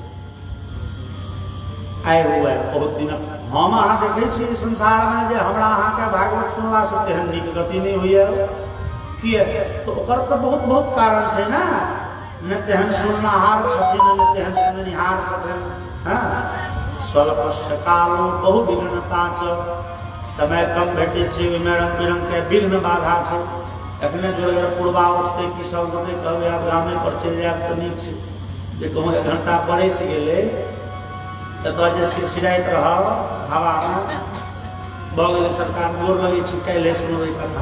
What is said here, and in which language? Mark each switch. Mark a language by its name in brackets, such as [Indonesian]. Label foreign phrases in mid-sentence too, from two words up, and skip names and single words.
[Maithili] आइ हुए बहुत दिन हम अहाँ देखे छी संसार में जे हमरा अहाँ के भागवत सुनला से तेहन नीक गति नहीं होइए, किए तो ओकर तो बहुत कारण छै ना। न तेहन सुननहार छथिन न तेहन सुननिहार छथिन। [Sanskrit] हाँ स्वल्पस्य कालो बहु विघ्नता च, [Maithili] समय कम भेटे छै ओहिमे रंग बिरंग के विघ्न बाधा छै। एखने जो अगर पूर्वा उठते कि सब गोटे कहबै आब गामे पर चलि जायब तऽ नीक छै, जे कहूँ 1 घंटा बरस गेलै एतऽ जे सिरसिराइत रहब हवामे भऽ गेलै सरकार गोर लगै छी काल्हि सुनबै कथा।